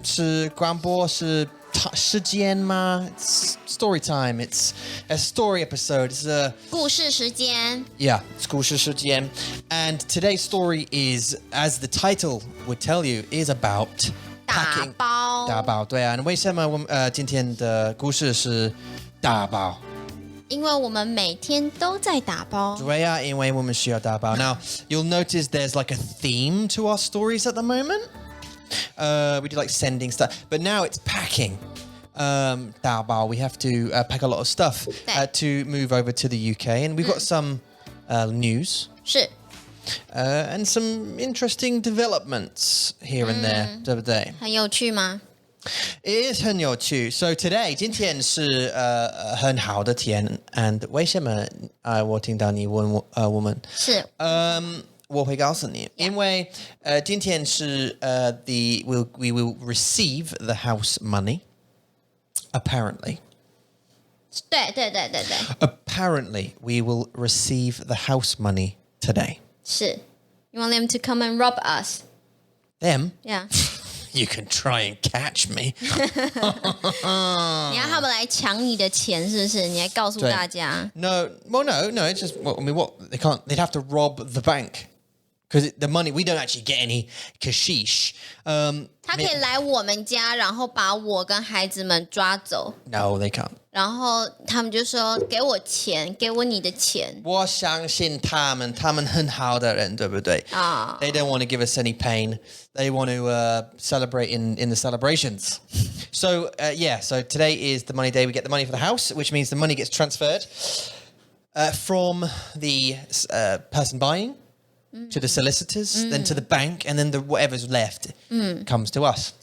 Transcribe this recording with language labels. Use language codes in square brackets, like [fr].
[zh] 是广播是时间吗？ [en] It's Storytime. It's a story episode. It's a [zh] 故事时间。 [en] Yeah, it's [zh] 故事时间. [en] And today's story is, as the title would tell you, is about packing. [zh] 打包，对啊。为什么我们今天的故事是打包？因为我们每天都在打包。对啊，因为我们需要打包。 [en] Now, you'll notice there's like a theme to our stories at the moment. We do like sending stuff, but now it's packing. [zh] 打包, [en] we have to pack a lot of stuff to move over to the UK, and we've got some news. [zh] 是。 [en] And some interesting developments here and there, [zh] 对不对？很有趣吗？ [en] It is [zh] 很有趣. [en] So today, [zh] 今天是很好的天 and 为什么我听到你问我们？是。我会告诉你，因为今天是 [en] we will receive the house money. Apparently. [zh] 对。 [en] Apparently, we will receive the house money today. [zh] 是。 [en] You want them to come and rob us? Them? Yeah. You can try and catch me. [zh] 你要他们来抢你的钱，是不是？你还告诉大家 [en] No. It's just. I mean, what they can't. They'd have to rob the bank because the money we don't actually get any kashish. [zh] 他可以来我们家，然后把我跟孩子们抓走。 [en] No, they can't. [zh] 然后他们就说：“给我钱，给我你的钱。” 我相信他们很好的人，对不对？ [en] They don't want to give us any pain. They want to celebrate in the celebrations. So so today is the money day. We get the money for the house, which means the money gets transferred from the person buying to the solicitors, then to the bank, and then whatever's left comes to us.